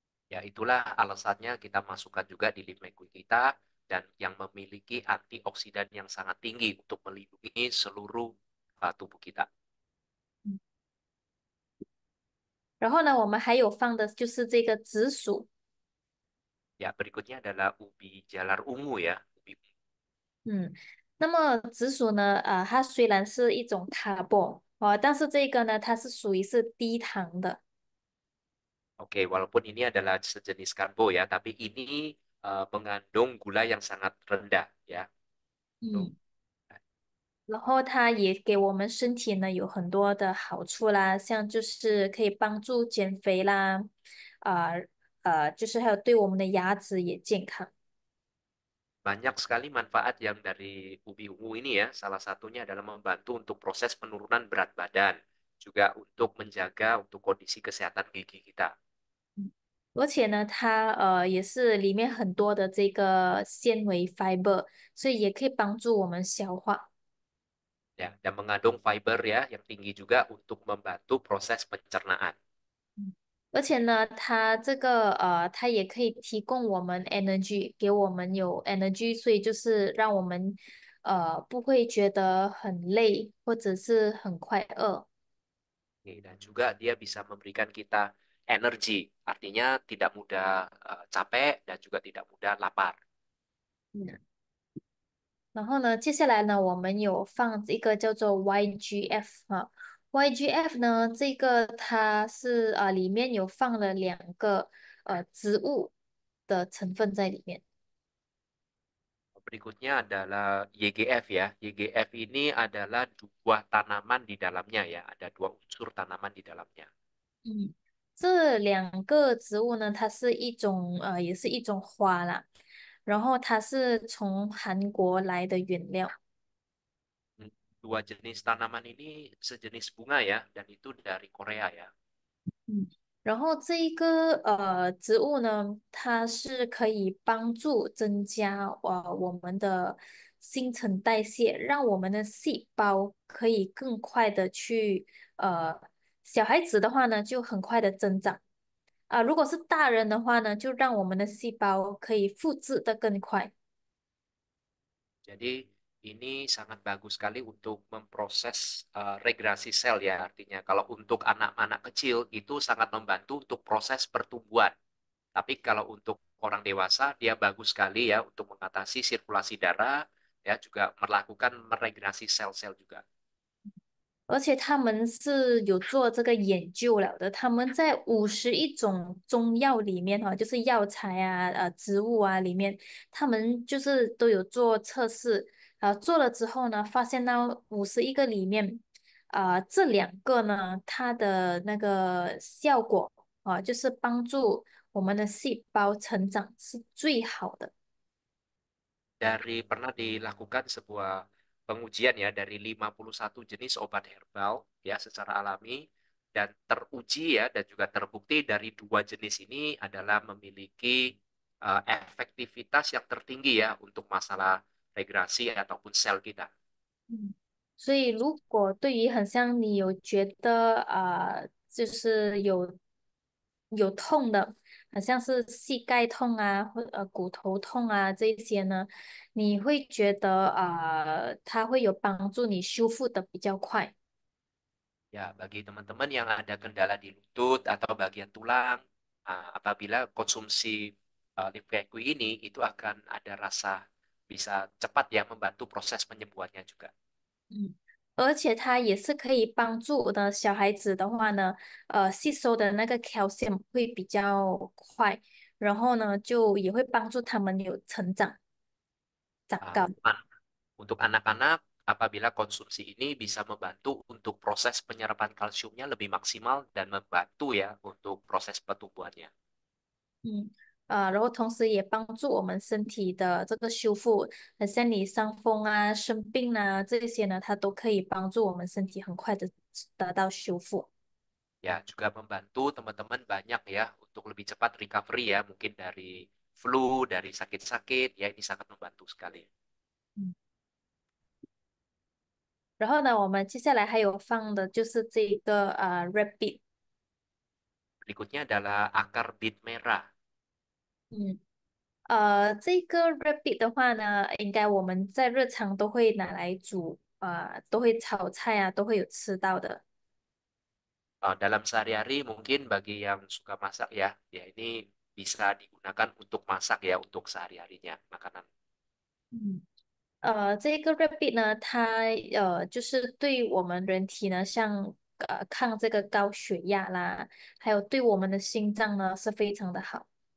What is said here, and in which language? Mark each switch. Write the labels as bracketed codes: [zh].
[id] Ya, itulah alasannya kita masukkan juga di liquid kita dan yang memiliki antioksidan yang sangat tinggi untuk melindungi seluruh tubuh kita. [zh] 然后呢，我们还有放的就是这个紫薯， [id] Ya, berikutnya adalah ubi jalar ungu ya. [zh] 嗯，那么紫薯呢，它虽然是一种 carbo 但是这个呢，它是属于是低糖的。 [id] Oke, walaupun ini adalah sejenis karbo ya, tapi ini mengandung gula yang sangat rendah ya. Tuh. 嗯。 [zh] 然后它也给我们身体呢有很多的好处啦，像就是可以帮助减肥啦，啊就是还有对我们的牙齿也健康。 [id] Banyak sekali manfaat yang dari ubi ungu ini ya. Salah satunya adalah membantu untuk proses penurunan berat badan, juga untuk menjaga untuk kondisi kesehatan gigi kita. [zh] 而且呢，它也是里面很多的这个纤维 fiber，所以也可以帮助我们消化。 [id] Ya, dan mengandung fiber ya yang tinggi juga untuk membantu proses pencernaan. [zh] 而且呢，它这个它也可以提供我们 energy，给我们有 energy，所以就是让我们不会觉得很累或者是很快饿。 [id] Oke, dan juga dia bisa memberikan kita energi, artinya tidak mudah capek dan juga tidak mudah lapar. [zh] 嗯，然后呢，接下来呢，我们有放一个叫做 YGF YGF 呢，这个它是里面有放了2个植物的成分在里面。 [id] Berikutnya adalah YGF ya. YGF ini adalah dua tanaman di dalamnya ya. Ada dua unsur tanaman di dalamnya. [zh] 嗯，这2个植物呢，它是一种也是一种花啦，然后它是从韩国来的原料。 [id] Hmm, dua jenis tanaman ini sejenis bunga ya, dan itu dari Korea ya. [zh] 嗯，然后这一个植物呢，它是可以帮助增加我们的新陈代谢，让我们的细胞可以更快的去小孩子的话呢就很快的增长如果是大人的话呢，就让我们的细胞可以复制的更快。 [id] Jadi ini sangat bagus sekali untuk memproses regenerasi sel ya. Artinya kalau untuk anak-anak kecil itu sangat membantu untuk proses pertumbuhan. Tapi kalau untuk orang dewasa dia bagus sekali ya untuk mengatasi sirkulasi darah ya juga melakukan meregenerasi sel-sel juga. [zh] 而且他们是有做这个研究了的，他们在51种中药里面就是药材植物里面，他们就是都有做测试，做了之后呢，发现到51个里面，这2个呢，它的那个效果就是帮助我们的细胞成长是最好的。 [id] Pernah dilakukan sebuah pengujian ya dari 51 jenis obat herbal ya secara alami dan teruji ya dan juga terbukti dari dua jenis ini adalah memiliki efektivitas yang tertinggi ya untuk masalah regenerasi ataupun sel kita. [zh] 嗯，所以如果对于很像你有觉得就是有痛的，好像是膝盖痛啊，或骨头痛啊这一些呢，你会觉得它会有帮助你修复的比较快。 [id] Ya, bagi teman-teman yang ada kendala di lutut atau bagian tulang, apabila konsumsi Live Kekui ini, itu akan ada rasa bisa cepat ya membantu proses penyembuhannya juga. [zh] 嗯，而且它也是可以帮助的小孩子的话呢，吸收的那个 calcium 会比较快，然后呢，就也会帮助他们有长 Ah, 高。 [id] untuk anak-anak, apabila konsumsi ini bisa membantu untuk proses penyerapan kalsiumnya lebih maksimal dan membantu ya untuk proses pertumbuhannya. [zh] 嗯，然后同时也帮助我们身体的这个修复，很像你伤风啊、生病啊这些呢，它都可以帮助我们身体很快的得到修复。 [id] Ya, juga membantu teman-teman banyak ya untuk lebih cepat recovery ya, mungkin dari flu, dari sakit-sakit, ya ini sangat membantu sekali. [zh] 嗯，然后呢，我们接下来还有放的就是这个rabbit。 [id] Berikutnya adalah akar bit merah. 嗯。 [zh] 这个 rabbit 的话呢，应该我们在日常都会拿来煮，都会炒菜啊，都会有吃到的。 [id] Dalam sehari-hari mungkin bagi yang suka masak ya, ya ini bisa digunakan untuk masak ya untuk sehari-harinya makanan. [zh] 嗯，这个 rabbit 呢，它就是对我们人体呢，像抗这个高血压啦，还有对我们的心脏呢是非常的好。